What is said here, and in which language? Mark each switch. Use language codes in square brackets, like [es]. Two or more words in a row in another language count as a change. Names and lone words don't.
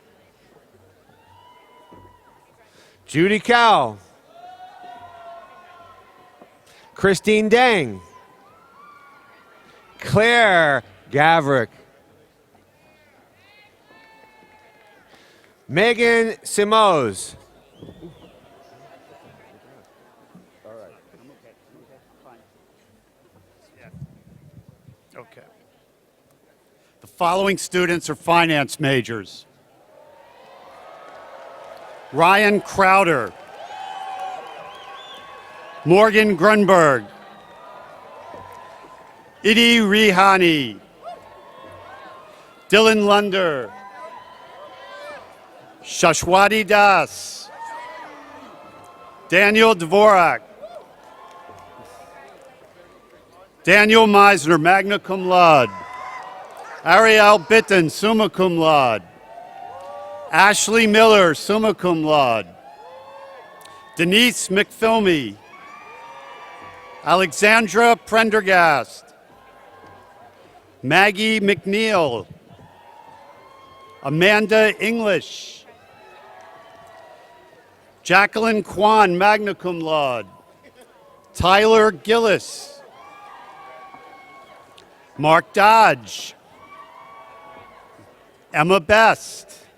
[en] Judy Cow. Christine Dang. Claire Gavrick. Megan Simoes. Okay. The following students are finance majors: Ryan Crowder, Morgan Grunberg, Idi Rihani, Dylan Lunder, Shashwati Das, Daniel Dvorak, Daniel Meisner, [la] magna cum laude, [en] Ariel Bitten, [la] summa cum laude, [en] Ashley Miller, [la] summa cum laude, [en] Denise McPhilmy, Alexandra Prendergast, Maggie McNeil, Amanda English, Jacqueline Kwan, [la] magna cum laude, [en] Tyler Gillis, Mark Dodge, Emma Best,